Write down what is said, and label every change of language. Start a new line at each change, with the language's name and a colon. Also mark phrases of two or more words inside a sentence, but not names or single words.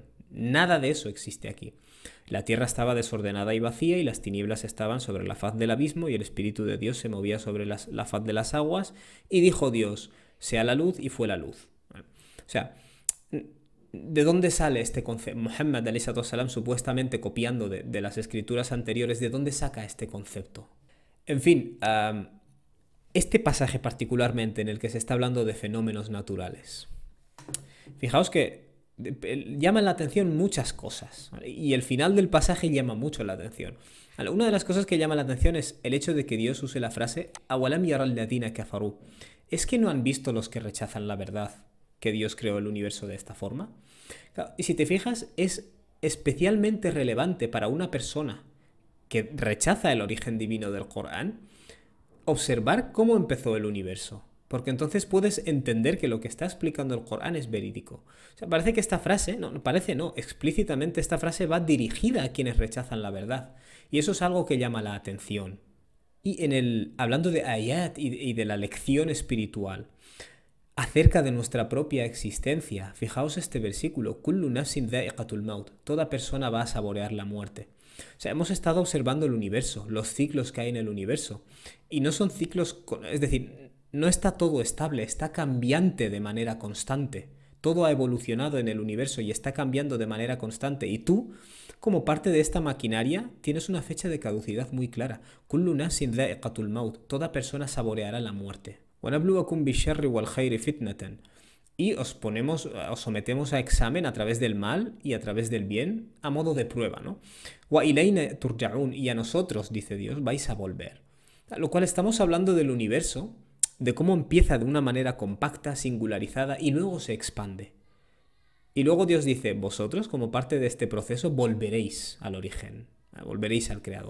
Spanish: Nada de eso existe aquí. La tierra estaba desordenada y vacía y las tinieblas estaban sobre la faz del abismo y el Espíritu de Dios se movía sobre la faz de las aguas y dijo Dios, sea la luz y fue la luz. O sea, ¿de dónde sale este concepto? Muhammad salam, supuestamente copiando de las escrituras anteriores, ¿de dónde saca este concepto? En fin, este pasaje particularmente en el que se está hablando de fenómenos naturales. Fijaos que llaman la atención muchas cosas, ¿vale? Y el final del pasaje llama mucho la atención. ¿Vale? Una de las cosas que llama la atención es el hecho de que Dios use la frase
Arabic: "أولم ير الذين كفروا".
Spanish: ¿Es que no han visto los que rechazan la verdad que Dios creó el universo de esta forma? Claro, y si te fijas, es especialmente relevante para una persona que rechaza el origen divino del Corán observar cómo empezó el universo. Porque entonces puedes entender que lo que está explicando el Corán es verídico. O sea, parece que esta frase, explícitamente esta frase va dirigida a quienes rechazan la verdad. Y eso es algo que llama la atención. Y hablando de ayat y de la lección espiritual, acerca de nuestra propia existencia, fijaos este versículo,
Arabic: كل نفس ذائقة الموت,
Spanish: toda persona va a saborear la muerte. O sea, hemos estado observando el universo, los ciclos que hay en el universo. Y no son ciclos, es decir, no está todo estable, está cambiante de manera constante. Todo ha evolucionado en el universo y está cambiando de manera constante. Y tú, como parte de esta maquinaria, tienes una fecha de caducidad muy clara.
Arabic: كل نفس ذائقة الموت,
Spanish: toda persona saboreará la muerte.
Arabic: وَنَبْلُوَكُمْ بِالشَّرِّ وَالْخَيْرِ فِتْنَةً.
Spanish: Y os sometemos a examen a través del mal y a través del bien, a modo de prueba, ¿no?
Arabic: وَإِلَيْنَا تُرْجَعُونَ,
Spanish: y a nosotros, dice Dios, vais a volver. Lo cual estamos hablando del universo, de cómo empieza de una manera compacta, singularizada, y luego se expande. Y luego Dios dice, vosotros, como parte de este proceso, volveréis al origen, volveréis al Creador.